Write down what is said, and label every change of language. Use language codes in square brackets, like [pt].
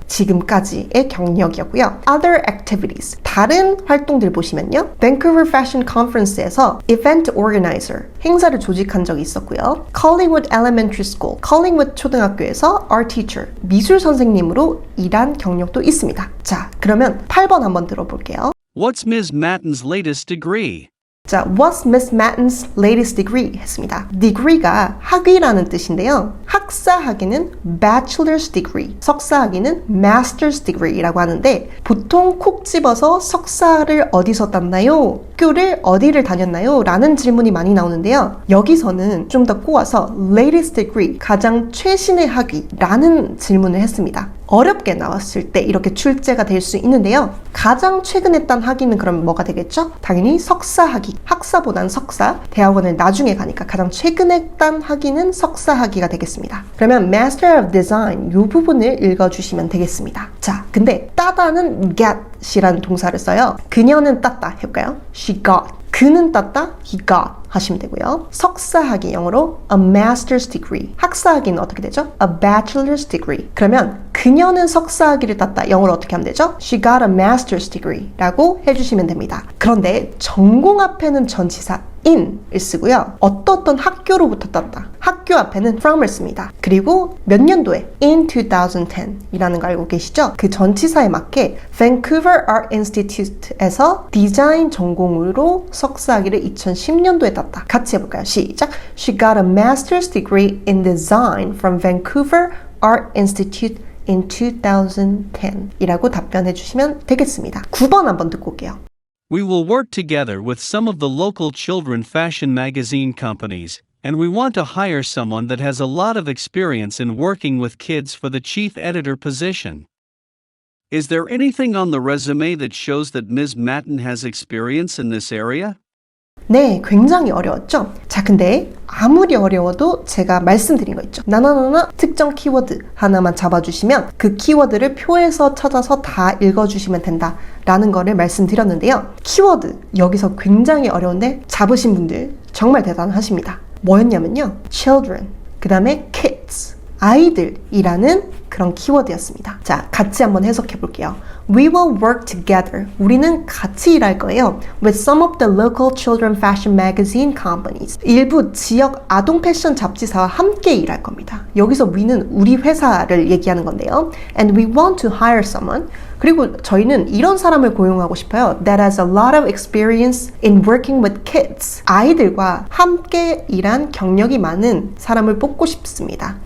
[ko] 지금까지의 경력이었고요. [en] Other activities, [ko] 다른 활동들 보시면요. Vancouver Fashion Conference에서 Event Organizer, 행사를 조직한 적이 있었고요. Collingwood Elementary School, Collingwood 초등학교에서 Art Teacher, 미술 선생님으로 일한 경력도 있습니다. 자, 그러면 8번 한번 들어볼게요. [en] What's Ms. Matten's latest degree? [ko] 자, [en] what's Miss Matten's latest degree? [ko] 했습니다. degree가 학위라는 뜻인데요. 학사 학위는 [en] bachelor's degree, [ko] 석사 학위는 [en] master's degree [ko] 라고 하는데 보통 콕 집어서 석사를 어디서 땄나요? 학교를 어디를 다녔나요? 라는 질문이 많이 나오는데요. 여기서는 좀 더 꼬아서 [en] latest degree, [ko] 가장 최신의 학위라는 질문을 했습니다. 어렵게 나왔을 때 이렇게 출제가 될 수 있는데요. 가장 최근에 딴 학위는 그럼 뭐가 되겠죠? 당연히 석사 학위, 학사보단 석사, 대학원을 나중에 가니까 가장 최근에 딴 학위는 석사 학위가 되겠습니다. 그러면 Master of Design 이 부분을 읽어주시면 되겠습니다. 자, 근데 따다는 get이라는 동사를 써요. 그녀는 땄다 해볼까요? [en] She got. [ko] 그는 땄다, [en] he got [ko] 하시면 되고요. 석사학위 영어로 [en] a master's degree. [ko] 학사학위는 어떻게 되죠? [en] a bachelor's degree. [ko] 그러면 그녀는 석사학위를 땄다. 영어로 어떻게 하면 되죠? [en] She got a master's degree [ko] 라고 해주시면 됩니다. 그런데 전공 앞에는 전치사 in을 쓰고요. 어떤 학교로부터 땄다. 학교 앞에는 from을 씁니다. 그리고 몇 년도에? [en] in 2010 [ko] 이라는 거 알고 계시죠? 그 전치사에 맞게 Vancouver Art Institute에서 디자인 전공으로 석사학위를 2010년도에 땄다. 같이 해볼까요? 시작! [en] She got a master's degree in design from Vancouver Art Institute in 2010 [ko] 이라고 답변해 주시면 되겠습니다. 9번 한번 듣고 올게요. [en] We will work together with some of the local children fashion magazine companies, and we want to hire someone that has a lot of experience in working with kids for the chief editor position. Is there anything on the resume that shows that Ms. Matten has experience in this area? [ko] 네, 굉장히 어려웠죠? 자, 근데 아무리 어려워도 제가 말씀드린 거 있죠. 나나나나 특정 키워드 하나만 잡아주시면 그 키워드를 표에서 찾아서 다 읽어주시면 된다 라는 거를 말씀드렸는데요. 키워드, 여기서 굉장히 어려운데 잡으신 분들 정말 대단하십니다. 뭐였냐면요. children, 그 다음에 kids, 아이들이라는 그런 키워드였습니다. 자, 같이 한번 해석해 볼게요. [en] We will work together. [ko] 우리는 같이 일할 거예요. [en] With some of the local children fashion magazine companies. [ko] 일부 지역 아동 패션 잡지사와 함께 일할 겁니다. 여기서 we는 우리 회사를 얘기하는 건데요. [en] And we want to hire someone. [ko] 그리고 저희는 이런 사람을 고용하고 싶어요. [en] That has a lot of experience in working with kids. [ko] 아이들과 함께 일한 경력이 많은 사람을 뽑고 싶습니다.